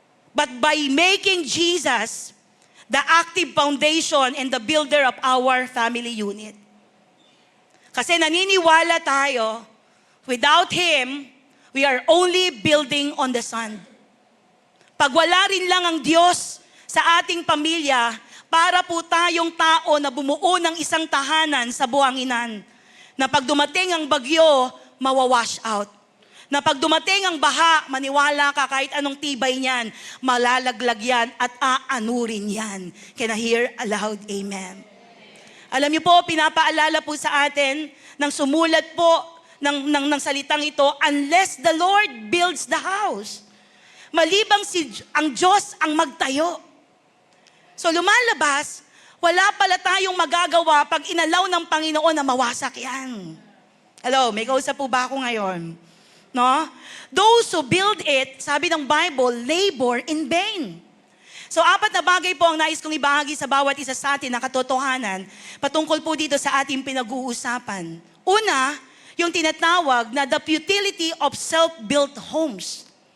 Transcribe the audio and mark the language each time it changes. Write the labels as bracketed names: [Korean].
[English] But by making Jesus the active foundation and the builder of our family unit. [Filipino] Kasi naniniwala tayo, [English] without Him, we are only building on the sand. [Filipino] Pag wala rin lang ang Diyos sa ating pamilya, para po tayong tao na bumuo ng isang tahanan sa buhanginan, na pag dumating ang bagyo, mawawash out. Na pag dumating ang baha, maniwala ka kahit anong tibay niyan, malalaglag yan at aanurin yan. [English] Can I hear aloud, amen? [Filipino] Alam niyo po, pinapaalala po sa atin nang sumulat po ng salitang ito, [English] unless the Lord builds the house. [Filipino] Malibang ang Diyos ang magtayo. So lumalabas, wala pala tayong magagawa pag inalaw ng Panginoon na mawasak yan. Hello, may kausap po ba ako ngayon? No? [English] Those who build it, [Filipino] sabi ng Bible, [English] labor in vain. [Filipino] So, 4 na bagay po ang nais kong ibahagi sa bawat isa sa atin na katotohanan patungkol po dito sa ating pinag-uusapan. Una, yung tinatawag na [English] the futility of self-built homes.